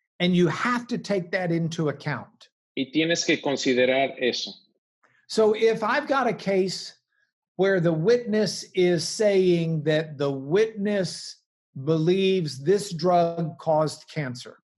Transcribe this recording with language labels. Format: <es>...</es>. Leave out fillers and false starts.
<en>And you have to take that into account.</en> <es>Y tienes que considerar eso.</es> <en>So if I've got a case where the witness is saying that the witness believes this drug caused cancer.</en>